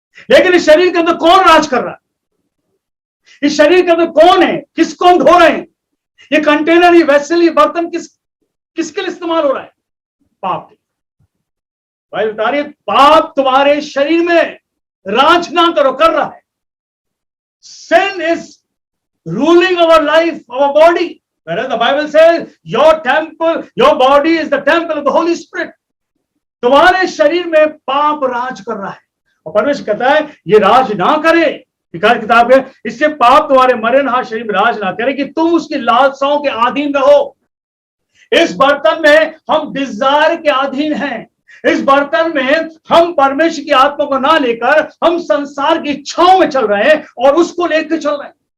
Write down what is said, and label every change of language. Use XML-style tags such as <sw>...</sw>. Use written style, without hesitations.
<hi>लेकिन इस शरीर के अंदर कौन राज कर रहा है? इस शरीर के अंदर कौन है? किसको हम धो रहे हैं? ये कंटेनर, ये वेसल, ये बर्तन किसके लिए इस्तेमाल हो रहा है? पाप के। भाई बता रही है, पाप तुम्हारे शरीर में राज ना करो, कर रहा है।</hi> <en>sin is ruling our life, our body, whereas the Bible says your temple, your body is the temple of the Holy Spirit.</en> <hi>तुम्हारे शरीर में पाप राज कर रहा है, और परमेश्वर कहता है ये राज ना करे। किताब है, इससे पाप तुम्हारे मरणहार शरीर में राज ना करे कि तुम उसकी लालसाओं के अधीन रहो। इस बर्तन में हम डिजायर के अधीन हैं, इस बर्तन में हम परमेश्वर की आत्मा को ना लेकर हम संसार की इच्छाओं में चल रहे हैं और उसको लेकर चल रहे हैं।</hi>